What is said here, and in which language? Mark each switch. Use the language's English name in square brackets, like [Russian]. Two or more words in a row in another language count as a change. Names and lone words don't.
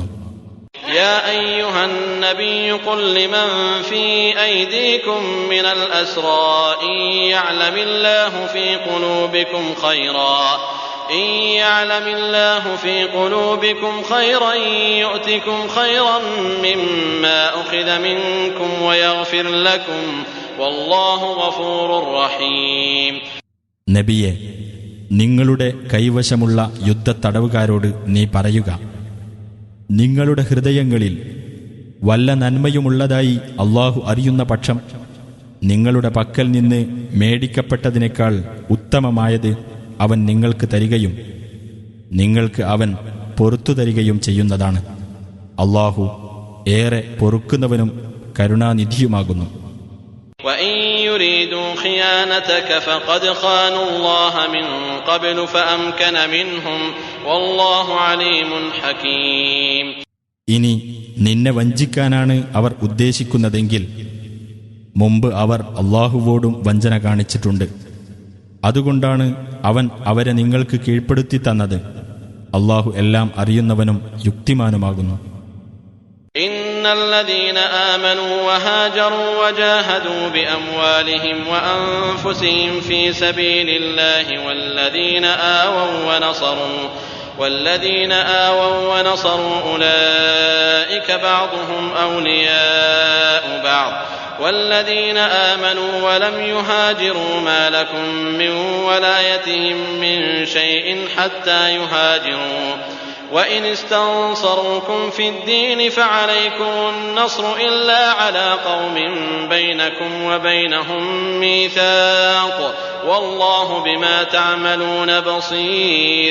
[Arabic] يا أيها النبي قل لمن في أيديكم من الأسرى إن يعلم الله في قلوبكم خيرا يؤتكم خيرا مما أخذ منكم ويغفر لكم والله غفور رحيم. [Malayalam] നബിയെ, നിങ്ങളുടെ കൈവശമുള്ള യുദ്ധത്തടവുകാരോട് നീ പറയുക, നിങ്ങളുടെ ഹൃദയങ്ങളിൽ വല്ല നന്മയുമുള്ളതായി അള്ളാഹു അറിയുന്ന പക്ഷം നിങ്ങളുടെ പക്കൽ നിന്ന് മേടിക്കപ്പെട്ടതിനേക്കാൾ ഉത്തമമായത് അവൻ നിങ്ങൾക്ക് തരികയും നിങ്ങൾക്ക് അവൻ പൊറുത്തു തരികയും ചെയ്യുന്നതാണ്. അള്ളാഹു ഏറെ പൊറുക്കുന്നവനും കരുണാനിധിയുമാകുന്നു. [Arabic] وَإِن يُرِيدُوا خِيَانَتَكَ فَقَدْ خَانُوا اللَّهَ مِن قَبْلُ فَأَمْكَنَ مِنْهُمْ وَاللَّهُ عَلِيمٌ حَكِيمٌ. [Malayalam] ഇനി നിന്നെ വഞ്ചിക്കാനാണ് അവർ ഉദ്ദേശിക്കുന്നതെങ്കിൽ മുമ്പ് അവർ അള്ളാഹുവോടും വഞ്ചന കാണിച്ചിട്ടുണ്ട്. അതുകൊണ്ടാണ് അവൻ അവരെ നിങ്ങൾക്ക് കീഴ്പ്പെടുത്തി തന്നത്. അള്ളാഹു എല്ലാം അറിയുന്നവനും യുക്തിമാനുമാകുന്നു. [Arabic] إن الذين آمنوا وهاجروا وجاهدوا بأموالهم وأنفسهم في سبيل الله والذين آووا ونصروا أولئك بعضهم أولياء بعض والذين آمنوا ولم يهاجروا ما لكم من ولايتهم من شيء حتى يهاجروا وإن استنصروكم في الدين فعليكم النصر إلا على قوم بينكم وبينهم ميثاق والله بما تعملون بصير.